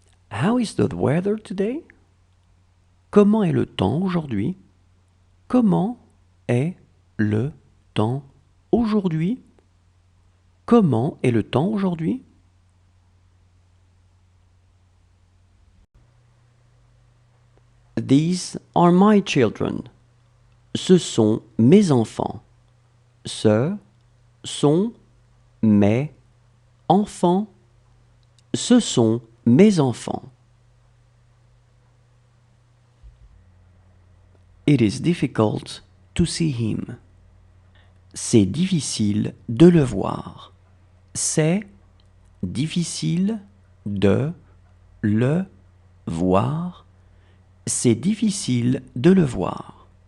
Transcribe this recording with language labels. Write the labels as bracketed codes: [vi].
[en] How is the weather today? [fr] Comment est le temps aujourd'hui? Comment est le temps aujourd'hui? Comment est le temps aujourd'hui? [en] These are my children. [fr] Ce sont mes enfants. Ce sont mes enfants. Ce sont mes enfants. [en] It is difficult to see him. [fr] C'est difficile de le voir. C'est difficile de le voir. C'est difficile de le voir.